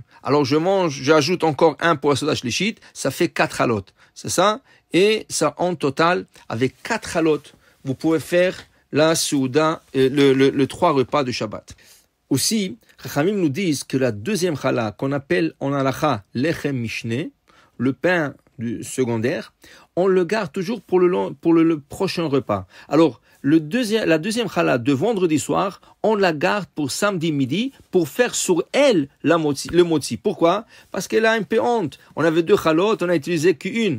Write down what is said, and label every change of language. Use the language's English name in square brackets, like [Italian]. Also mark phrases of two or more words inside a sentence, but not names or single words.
[French] Alors, j'ajoute encore un pour la [Hebrew] סעודה שלישית, [French] ça fait 4 chalot. C'est ça? Et ça, en total, avec 4 chalot, vous pouvez faire la Seuda, le 3 repas de Shabbat. Aussi, Chachamim nous disent que la deuxième challah, qu'on appelle en halacha [Hebrew] לחם משנה, [French] le pain du secondaire, on le garde toujours pour le prochain repas. Alors, la deuxième challah de vendredi soir, on la garde pour samedi midi, pour faire sur elle le motzi. Pourquoi? Parce qu'elle a un peu honte. On avait 2 chalotes, on a utilisé qu'une.